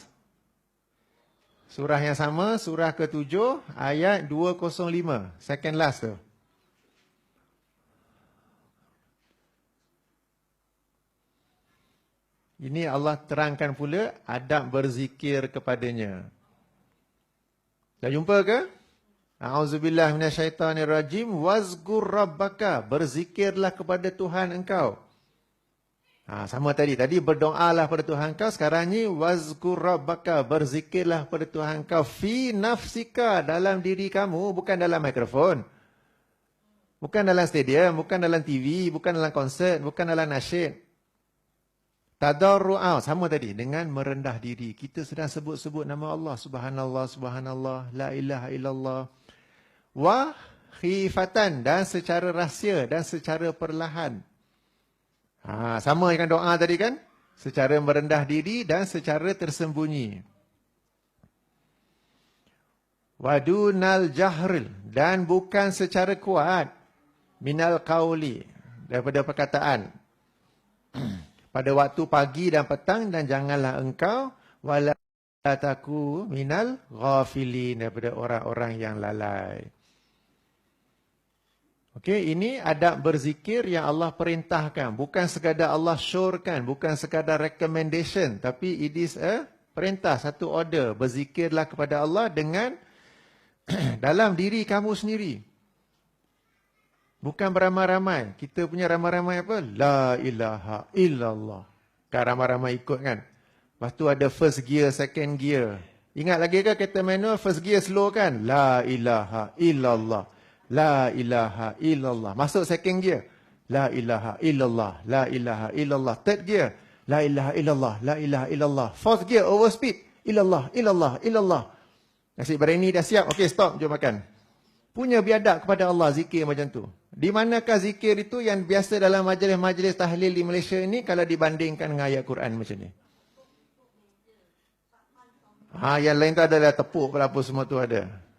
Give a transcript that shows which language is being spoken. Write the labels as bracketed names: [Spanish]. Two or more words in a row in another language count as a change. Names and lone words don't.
[Malay] Surah yang sama, surah ke-7 ayat 205. [English] Second last tu. [Malay] Ini Allah terangkan pula adab berzikir kepadanya. Dah jumpa ke? [Arabic] أعوذ بالله من الشيطان الرجيم. واذكر ربك. [Malay] Berzikirlah kepada Tuhan engkau. Sama tadi. Tadi berdoalah pada Tuhan engkau. Sekarang ni [Arabic] واذكر ربك. [Malay] Berzikirlah pada Tuhan engkau. [Arabic] في نفسك. [Malay] Dalam diri kamu. Bukan dalam mikrofon. Bukan dalam stadium. Bukan dalam TV. Bukan dalam konsert. Bukan dalam nasyid. Tadarru'a, sama tadi, dengan merendah diri. Kita sedang sebut-sebut nama Allah. [Arabic] سبحان الله، سبحان الله، لا إله إلا الله. وخيفة, [Malay] dan secara rahsia, dan secara perlahan. Sama dengan doa tadi kan? Secara merendah diri dan secara tersembunyi. [Arabic] ودون الجهر, [Malay] dan bukan secara kuat. [Arabic] من القول, [Malay] daripada perkataan. pada waktu pagi dan petang, dan janganlah engkau [Arabic] ولا تكن من الغافلين, [Malay] daripada orang-orang yang lalai. Okey, ini adab berzikir yang Allah perintahkan. Bukan sekadar Allah syorkan, bukan sekadar recommendation, tapi [English] it is a [Malay] perintah, satu order. Berzikirlah kepada Allah dengan dalam diri kamu sendiri. Bukan beramai-ramai. Kita punya ramai-ramai apa? [Arabic] لا إله إلا الله. [Malay] Kan ramai-ramai ikut kan? Lepas tu ada [English] first gear, second gear. [Malay] Ingat lagi ke kereta manual [English] first gear slow [Malay] kan? [Arabic] لا إله إلا الله. لا إله إلا الله. [English] Masuk second gear. [Arabic] لا إله إلا الله. لا إله إلا الله. [English] Third gear. [Arabic] لا إله إلا الله. لا إله إلا الله. [English] Fourth gear overspeed. [Arabic] إلا الله، إلا الله، إلا الله. [Malay] Nasi berani dah siap. Okey, stop. Jom makan. Punya biadab kepada Allah zikir macam tu. Di manakah zikir itu yang biasa dalam majlis-majlis tahlil di Malaysia ini kalau dibandingkan dengan ayat Quran macam ni? Yang lain tu adalah tepuk apa semua tu ada.